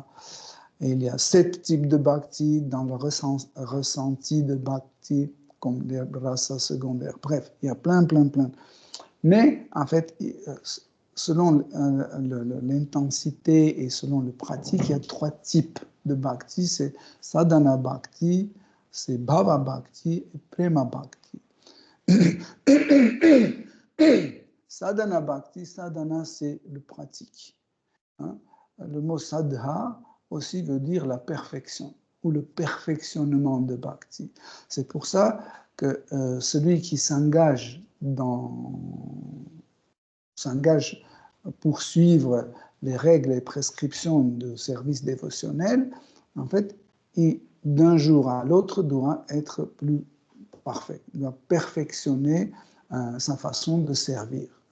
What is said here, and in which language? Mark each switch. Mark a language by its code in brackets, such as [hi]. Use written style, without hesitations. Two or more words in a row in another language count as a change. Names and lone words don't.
[fr] Et il y a 7 types de Bhakti dans le ressenti de Bhakti, comme les rasas secondaires. Bref, il y a plein. Mais en fait, selon l'intensité et selon le pratique, il y a 3 types de Bhakti. C'est Sadhana Bhakti, c'est Bhava Bhakti et Prema Bhakti. Sadhana Bhakti, sadhana c'est le pratique. Hein? Le mot sadha aussi veut dire la perfection ou le perfectionnement de Bhakti. C'est pour ça que celui qui s'engage pour suivre les règles et prescriptions de service dévotionnel, en fait, d'un jour à l'autre doit être plus parfait, il doit perfectionner sa façon de servir.